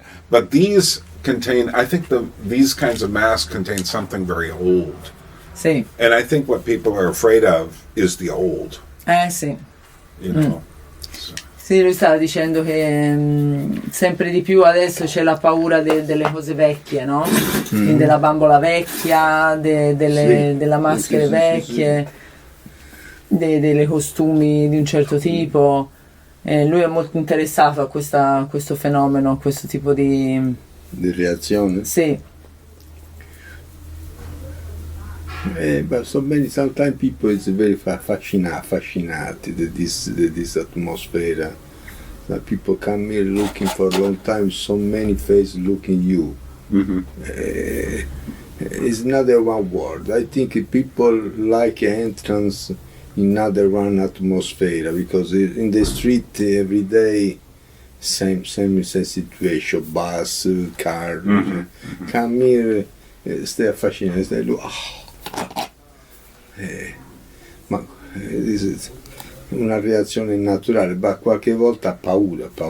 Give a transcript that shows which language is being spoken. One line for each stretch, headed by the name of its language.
English: But these contain, I think these kinds of masks contain something very old.
Italian: Sì.
English: And I think what people are afraid of is the old.
Italian: Sì.
English: So.
Italian: Sì, lui stava dicendo che sempre di più adesso c'è la paura delle cose vecchie, no? Quindi della bambola vecchia, della maschere vecchie, delle costumi di un certo tipo. Lui è molto interessato a questo fenomeno, a questo tipo di reazione? Sì.
English: But sometimes people is very fascinated this atmosphere. That people come here looking for a long time, so many faces looking you. It's another one word. I think people like entrance in another one atmosphere, because in the street every day same situation, bus, car. Come here, stay fascinated, stay look.
Italian: Ma è una reazione naturale, ma qualche volta paura